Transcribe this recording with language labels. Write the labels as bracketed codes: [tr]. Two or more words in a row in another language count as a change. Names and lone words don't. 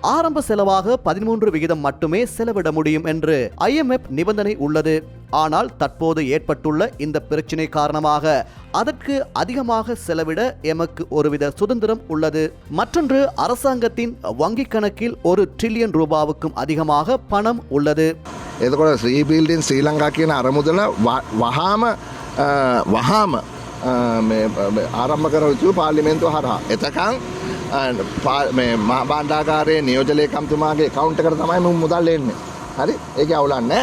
[ta] ஆரம்ப செலவாக 13% மட்டுமே செலவிட முடியும் என்று IMF நிபந்தனை உள்ளது. ஆனால் தற்போது ஏற்பட்டுள்ள இந்த பிரச்சினை காரணமாக அதற்கு அதிகமாக செலவிட எமக்கு ஒருவித சுதந்திரம் உள்ளது. மற்றொன்று, அரசாங்கத்தின் வங்கிக் கணக்கில் 1 ட்ரில்லியன் ரூபாவுக்கும் அதிகமாக பணம் உள்ளது. [si] එතකොට රීබිල්ඩින් ශ්‍රී ලංකා කියන අරමුදල වහාම ආරම්භ කර යුතු පාර්ලිමේන්තුව හරහා. එතකන් මහා භාණ්ඩාගාරයේ නියෝජ්‍ය ලේකම්තුමාගේ account එකට තමයි මුදල් එන්නේ. හරි? ඒක අවුලක් නැහැ.